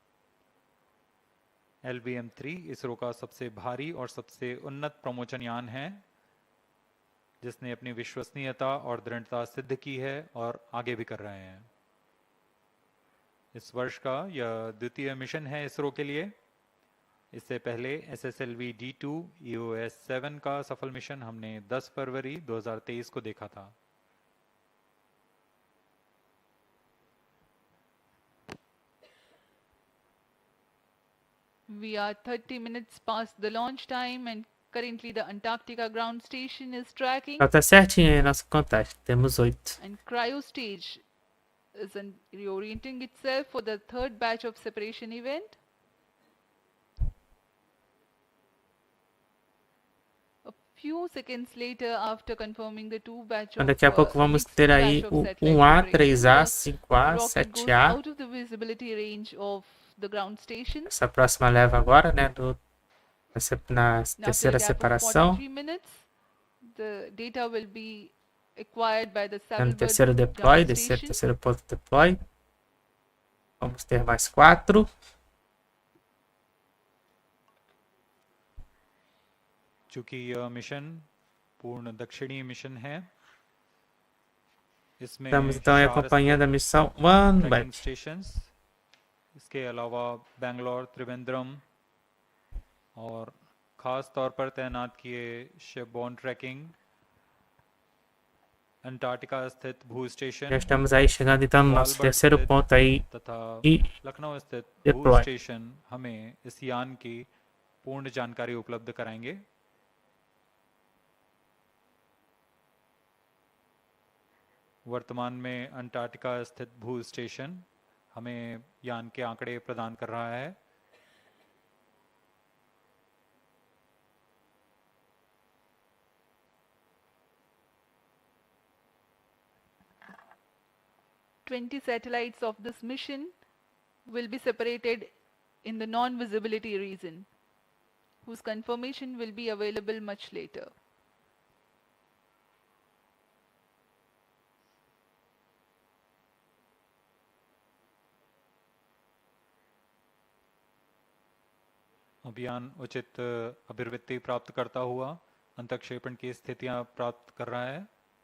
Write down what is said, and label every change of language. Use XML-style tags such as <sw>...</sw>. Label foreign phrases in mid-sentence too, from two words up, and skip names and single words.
<hi>LVM3 इसरो का सबसे भारी और सबसे उन्नत प्रमोचन यान है जिसने अपनी विश्वसनीयता और दृढ़ता सिद्ध की है और आगे भी कर रहे हैं। इस वर्ष का यह द्वितीय मिशन है इसरो के लिए। इससे पहले SSLV D2 EOS 7 का सफल मिशन हमने 10 फरवरी 2023 को देखा था।</hi> <en>We are 30 minutes past the launch time and currently the Antarctica ground station is tracking.</en> <pt>Já tá certinho aí a nossa contagem. Temos 8.</pt> <en>And cryo stage is reorienting itself for the third batch of separation event. A few seconds later, after confirming the two batch</en> <pt>Então,</pt> <en>of</en> <pt>daqui a pouco vamos</pt> <en>mixed</en> <pt>ter</pt> <en>batch</en> <pt>aí</pt> <en>of</en> <pt>o</pt> <en>satellite</en> <pt>1A,</pt> <en>separation,</en> <pt>3A,</pt> <en>the</en> <pt>5A,</pt> <en>rocket goes</en> <pt>7A.</pt> <en>out of the visibility range of the ground station.</en> <pt>Essa próxima leva agora, né? Na</pt> <en>And after a</en> <pt>terceira</pt> <en>gap of</en> <pt>separação.</pt> <en>43 minutes, the data will be acquired by the</en> <pt>No</pt> <en>Saddlebird</en> <pt>terceiro deploy,</pt> <en>ground</en> <pt>descer</pt> <en>station.</en> <pt>terceiro ponto deploy. Vamos ter mais 4.</pt> <hi>चूंकि यह मिशन पूर्ण दक्षिणी मिशन है, इसमें</hi> <pt>Estamos então aí</pt> <hi>4</hi> <pt>acompanhando a missão</pt> <hi>ट्रैकिंग</hi> <pt>OneWeb.</pt> <hi>स्टेशंस, इसके अलावा बेंगलोर, त्रिवेंद्रम और खास तौर पर तैनात किए</hi> <en>shipborne tracking,</en> <hi>अंटार्कटिका स्थित भू</hi> <pt>Já</pt> <hi>स्टेशन</hi> <pt>estamos aí chegando então no nosso terceiro ponto aí</pt> <hi>तथा</hi> <pt>e</pt> <hi>लखनऊ स्थित भू</hi> <pt>deploy.</pt> <hi>स्टेशन हमें इस यान की पूर्ण जानकारी उपलब्ध कराएंगे। वर्तमान में अंटार्कटिका स्थित भू स्टेशन हमें यान के आंकड़े प्रदान कर रहा है।</hi> <en>"20 satellites of this mission will be separated in the non-visibility region, whose confirmation will be available much later."</en> <hi>अभियान उचित अभिवृत्ति प्राप्त करता हुआ अंतक्षेपण की स्थितियां प्राप्त कर रहा है।</hi>